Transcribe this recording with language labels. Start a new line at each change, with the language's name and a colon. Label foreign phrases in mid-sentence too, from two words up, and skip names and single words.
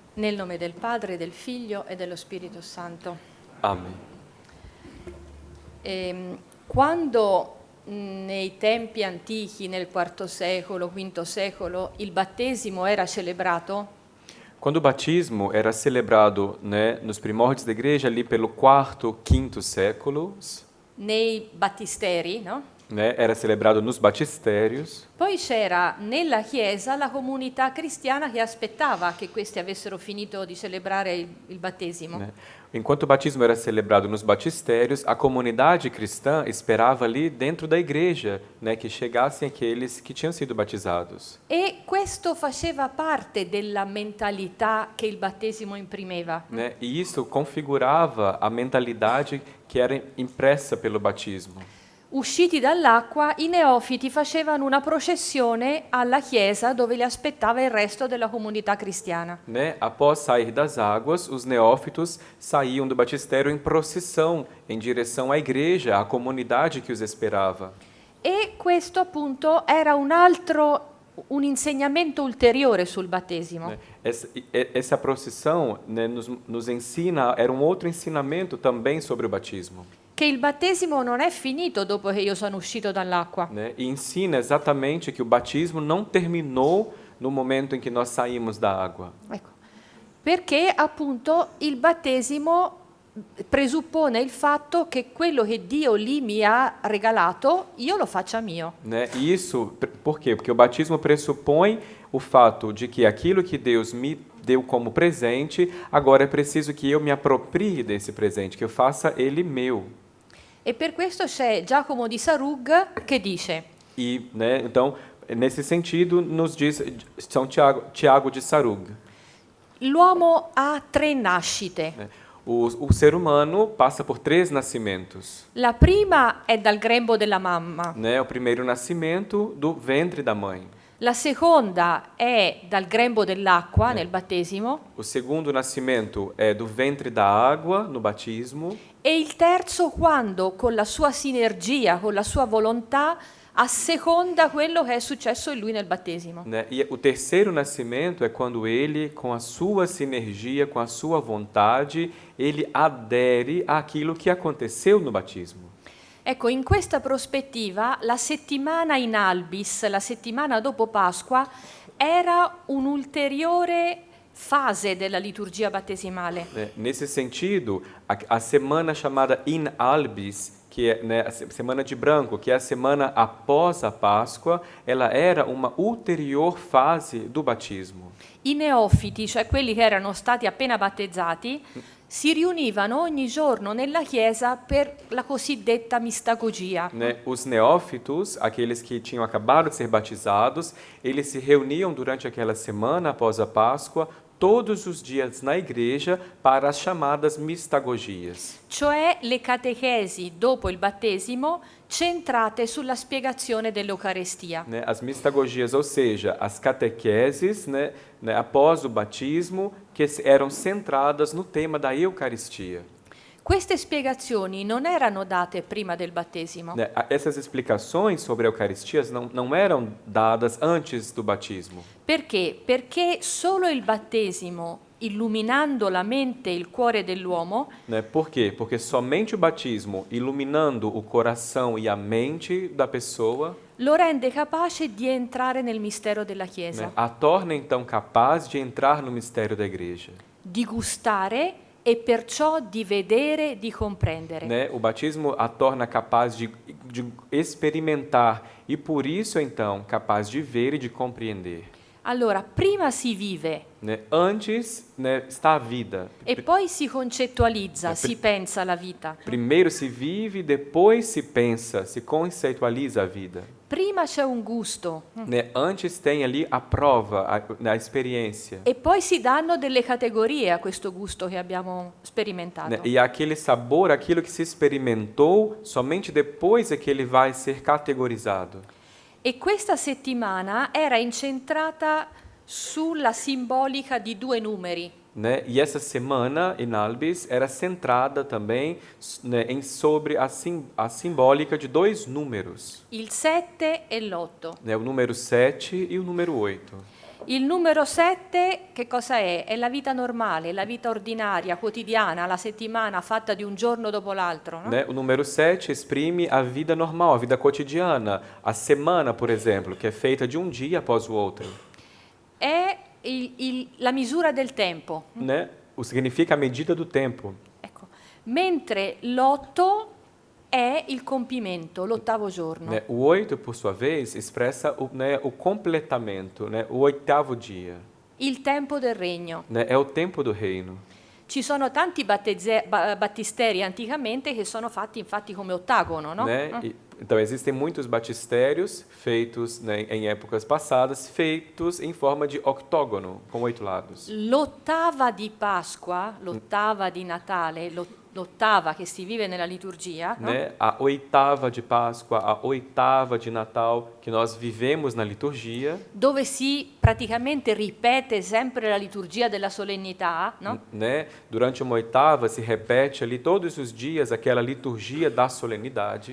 Italian: Nel nome del Padre, del Figlio e dello Spirito Santo. Amen. Quando nei tempi antichi, nel IV secolo, V secolo, il battesimo era celebrato,
Portuguese: Quando o batismo era celebrado, né, nos primórdios da igreja, ali pelo quarto, quinto séculos,
Italian: nei battisteri, no?
Portuguese: né, era celebrado nos batistérios,
Italian: Poi c'era nella Chiesa la comunità cristiana che aspettava che questi avessero finito di celebrare il battesimo.
Portuguese: né. Enquanto o batismo era celebrado nos batistérios, a comunidade cristã esperava ali dentro da igreja, né, que chegassem aqueles que tinham sido batizados.
Italian: E questo faceva parte della mentalità che il battesimo imprimeva.
Portuguese: Né? E isso configurava a mentalidade que era impressa pelo batismo.
Italian: Usciti dall'acqua, i neofiti facevano una processione alla chiesa dove li aspettava il resto della comunità cristiana.
Portuguese: Né? Após sair das águas, os neófitos saíam do batistério em procissão em direção à igreja, à comunidade que os esperava.
Italian: E questo appunto era un insegnamento ulteriore sul battesimo.
Portuguese: Né? Essa procissão, né, nos ensina, era um outro ensinamento também sobre o batismo.
Italian: Che il battesimo non è finito dopo che io sono uscito dall'acqua.
Portuguese: Né? E ensina exatamente que o batismo não terminou no momento em que nós saímos da água.
Italian: Ecco. Perché appunto il battesimo presuppone il fatto che quello che Dio lì mi ha regalato io lo faccia mio.
Portuguese: Né? E isso, por quê? Porque o batismo pressupõe o fato de que aquilo que Deus me deu como presente, agora é preciso que eu me aproprie desse presente, que eu faça ele meu.
Italian: E per questo c'è Giacomo di Sarug che dice:
Portuguese: E, né, então, nesse sentido, nos diz São Tiago de Sarug.
Italian: l'uomo ha tre nascite.
Portuguese: Né? O ser humano passa por três nascimentos.
Italian: La prima è dal grembo della mamma,
Portuguese: Né? O primeiro nascimento do ventre da mãe.
Italian: la seconda è dal grembo dell'acqua nel battesimo
Portuguese: O segundo nascimento é do ventre da água no batismo.
Italian: e il terzo quando con la sua sinergia, con la sua volontà, asseconda quello che è successo in lui nel battesimo.
Portuguese: Né? E o terceiro nascimento é quando ele, com a sua sinergia, com a sua vontade, ele adere àquilo que aconteceu no batismo.
Italian: Ecco, in questa prospettiva, la settimana
Latin: in albis,
Italian: la settimana dopo Pasqua, era un'ulteriore fase della liturgia battesimale.
Portuguese: Nesse sentido, a semana chamada
Latin: in albis,
Portuguese: que é, né, a semana de branco, que é a semana após a Páscoa, ela era uma ulterior fase do batismo.
Italian: I neofiti, cioè quelli che erano stati appena battezzati, si riunivano ogni giorno nella chiesa per la cosiddetta mistagogia.
Portuguese: Né? Os neófitos, aqueles que tinham acabado de ser batizados, eles se reuniam durante aquela semana após a Páscoa, todos os dias na igreja para as chamadas mistagogias.
Italian: Cioè le catechesi dopo il battesimo centrate sulla spiegazione dell'Eucarestia.
Portuguese: Né? As mistagogias, ou seja, as catequeses, né, após o batismo, que eram centradas no tema da Eucaristia.
Italian: Queste spiegazioni non erano date prima del battesimo,
Portuguese: Né? Essas explicações sobre a Eucaristia não eram dadas antes do batismo.
Italian: perché? Perché solo il battesimo, illuminando la mente e il cuore dell'uomo,
Portuguese: Né? Por quê? Porque somente o batismo, iluminando o coração e a mente da pessoa,
Italian: lo rende capace di entrare nel mistero della Chiesa,
Portuguese: né, a torna então capaz de entrar no mistério da igreja.
Italian: di gustare e perciò di vedere, di comprendere.
Portuguese: Né? O batismo a torna capaz de experimentar e por isso então capaz de ver e de compreender.
Italian: Allora, prima si vive
Portuguese: Né? Antes, né, está a vida.
Italian: e poi si concettualizza, si pensa la vita.
Portuguese: Primeiro se vive, depois se pensa, se conceitualiza a vida.
Italian: Prima c'è un gusto
Portuguese: Né? Antes tem ali a prova, a experiência.
Italian: e poi si danno delle categorie a questo gusto che abbiamo sperimentato.
Portuguese: Né? E aquele sabor, aquilo que se experimentou, somente depois é que ele vai ser categorizado.
Italian: E questa settimana era incentrata sulla simbolica di due numeri,
Portuguese: Né? E essa semana, em Albis, era centrada também, né, sobre a simbólica de dois números,
Italian: il 7 e l'8.
Portuguese: né? O número 7 e o número 8.
Italian: Il numero 7 che cosa è? È la vita normale, la vita ordinaria, quotidiana, la settimana fatta di un giorno dopo l'altro, no?
Portuguese: Né? O número 7 exprime a vida normal, a vida cotidiana, a semana, por exemplo, que é feita de um dia após o outro.
Italian: È la misura del tempo.
Portuguese: Né? O significa a medida do tempo.
Italian: Ecco. Mentre l'8 è il compimento, l'ottavo giorno.
Portuguese: Né? O 8, por sua vez, expressa o completamento, né? O oitavo dia.
Italian: Il tempo del regno.
Portuguese: Né? É o tempo do reino.
Italian: Ci sono tanti battisteri anticamente che sono fatti infatti come ottagono, no?
Portuguese: Né? Então, existem muitos batisterios feitos, né, em épocas passadas, feitos em forma de octógono, com 8 lados.
Italian: L'ottava di Pasqua, l'ottava di Natale, l'ottava che si vive nella liturgia, no?
Portuguese: Né? A oitava de Páscoa, a oitava de Natal, que nós vivemos na liturgia,
Italian: Dove si praticamente ripete sempre la liturgia della solennità, no?
Portuguese: né? Durante uma oitava se repete ali todos os dias aquela liturgia da solenidade.